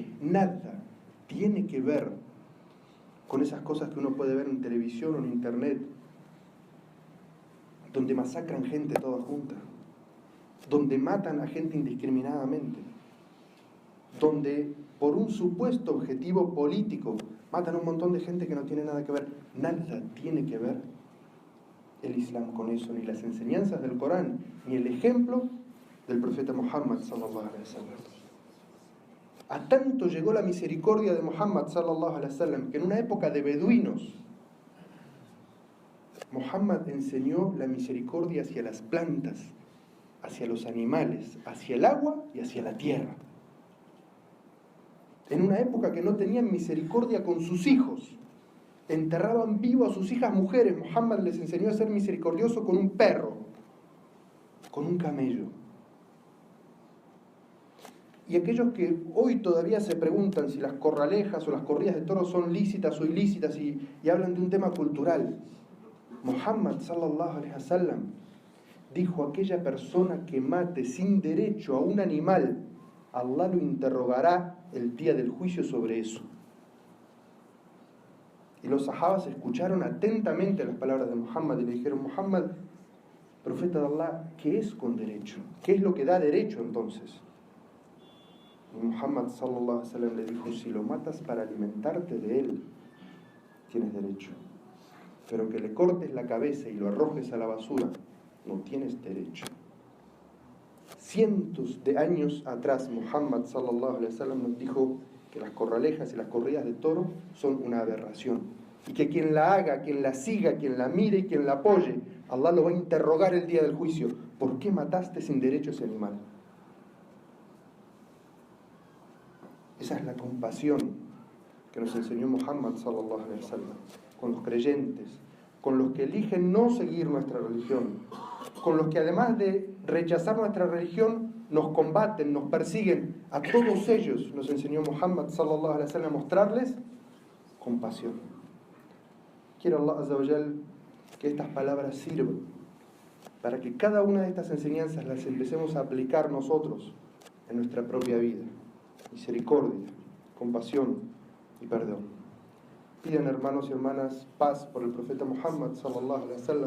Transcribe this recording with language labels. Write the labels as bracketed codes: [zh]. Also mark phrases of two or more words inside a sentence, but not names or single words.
[es] Nada tiene que ver con esas cosas que uno puede ver en televisión o en internet, donde masacran gente toda junta, donde matan a gente indiscriminadamente, donde por un supuesto objetivo político matan a un montón de gente que no tiene nada que ver. Nada tiene que ver el Islam con eso, ni las enseñanzas del Corán, ni el ejemplo del profeta Muhammad [ar] صلى الله عليه وسلم. [es] A tanto llegó la misericordia de Muhammad [ar] صلى الله عليه وسلم [es] que en una época de beduinos, Muhammad enseñó la misericordia hacia las plantas, hacia los animales, hacia el agua y hacia la tierra. En una época que no tenían misericordia con sus hijos, enterraban vivo a sus hijas mujeres, Muhammad les enseñó a ser misericordioso con un perro, con un camello. Y aquellos que hoy todavía se preguntan si las corralejas o las corridas de toros son lícitas o ilícitas y hablan de un tema cultural, Muhammad [ar] صلى الله عليه وسلم [es] dijo: aquella persona que mate sin derecho a un animal, Allah lo interrogará el día del juicio sobre eso. Y los sahabas escucharon atentamente las palabras de Muhammad y le dijeron: Muhammad, profeta de Allah, ¿qué es con derecho? ¿Qué es lo que da derecho entonces? Y Muhammad [ar] صلى الله عليه وسلم [es] le dijo: si lo matas para alimentarte de él, tienes derecho. Pero que le cortes la cabeza y lo arrojes a la basura, no tienes derecho. Cientos de años atrás, Muhammad [ar] صلى الله عليه وسلم [es] nos dijo que las corralejas y las corridas de toro son una aberración, y que quien la haga, quien la siga, quien la mire y quien la apoye, Allah lo va a interrogar el día del juicio: ¿por qué mataste sin derecho a ese animal? Esa es la compasión que nos enseñó Muhammad [ar] صلى الله عليه وسلم [es] con los creyentes, con los que eligen no seguir nuestra religión, con los que además de rechazar nuestra religión nos combaten, nos persiguen. A todos ellos nos enseñó Muhammad [ar] صلى الله عليه وسلم [es] a mostrarles compasión. Quiero Allah [ar] عز وجل [es] que estas palabras sirvan para que cada una de estas enseñanzas las empecemos a aplicar nosotros en nuestra propia vida. Misericordia, compasión y perdón. Pidan, hermanos y hermanas, paz por el profeta Muhammad [ar] صلى الله عليه وسلم.